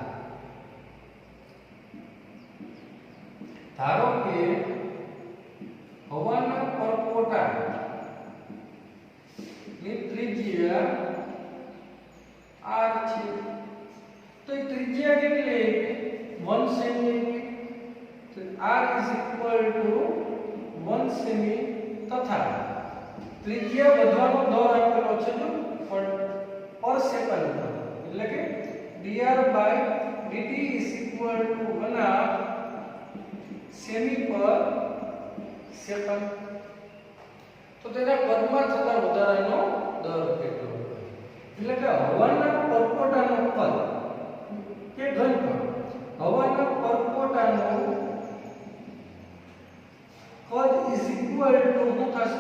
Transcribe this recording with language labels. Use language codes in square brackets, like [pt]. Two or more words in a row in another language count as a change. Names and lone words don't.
[gu] ધારો કે હવાના પરપોટાની ત્રિજ્યા r છે તો એ ત્રિજ્યા કેટલી? [en] 1 સેમી। r is equal to 1 સેમી [gu] તથા ત્રિજ્યા વધવાનો દર આપેલો છે જો [en] per second [gu] એટલે કે [en] dr by dt is equal to 1/2 સેમી per second. [gu] તો તેના કદમાં થતા વધારાનો દર કેટલો? એટલે કે હવાના પરપોટાનો કદ કે ઘનફળ. હવાના પરપોટાનો કદ [en] is equal to [gu] શું થશે?